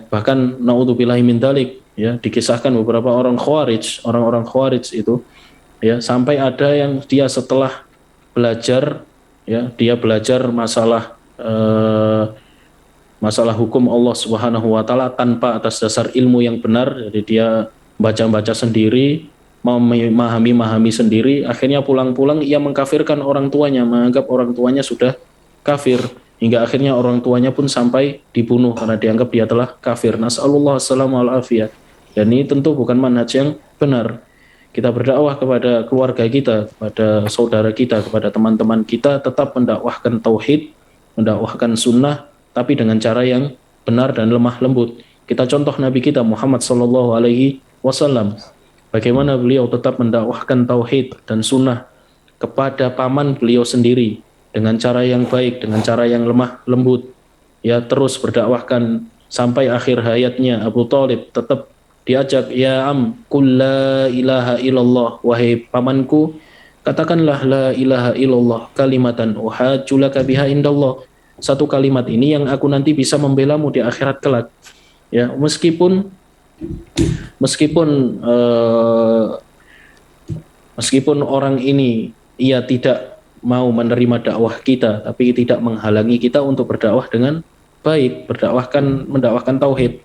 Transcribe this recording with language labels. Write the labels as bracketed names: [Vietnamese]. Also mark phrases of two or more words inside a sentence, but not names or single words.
[Indonesian] Bahkan [Arabic] نعوذ بالله من ذلك, [Indonesian] ya, dikisahkan beberapa orang-orang khawarij itu, ya, sampai ada yang dia setelah belajar, ya, dia belajar masalah hukum [Arabic] الله سبحانه وتعالى [Indonesian] tanpa atas dasar ilmu yang benar. Jadi dia baca-baca sendiri, memahami sendiri, akhirnya pulang-pulang ia mengkafirkan orang tuanya, menganggap orang tuanya sudah kafir, hingga akhirnya orang tuanya pun sampai dibunuh karena dianggap dia telah kafir. [Arabic] نسأل الله السلامة والعافية. [Indonesian] Dan ini tentu bukan manhaj yang benar. Kita berdakwah kepada keluarga kita, kepada saudara kita, kepada teman-teman kita, tetap mendakwahkan tauhid, mendakwahkan sunnah, tapi dengan cara yang benar dan lemah lembut. Kita contoh Nabi kita Muhammad SAW, bagaimana beliau tetap mendakwahkan tauhid dan sunnah kepada paman beliau sendiri dengan cara yang baik, dengan cara yang lemah lembut. Ya, terus berdakwahkan sampai akhir hayatnya. Abu Thalib tetap diajak, [Arabic] يا عم، قل لا إله إلا الله, [Indonesian] wahai pamanku, katakanlah [Arabic] لا إله إلا الله كلمة أحاج لك بها عند الله, [Indonesian] satu kalimat ini yang aku nanti bisa membelamu di akhirat kelak. Ya, meskipun orang ini ia tidak mau menerima dakwah kita, tapi tidak menghalangi kita untuk berdakwah dengan baik, mendakwahkan tauhid.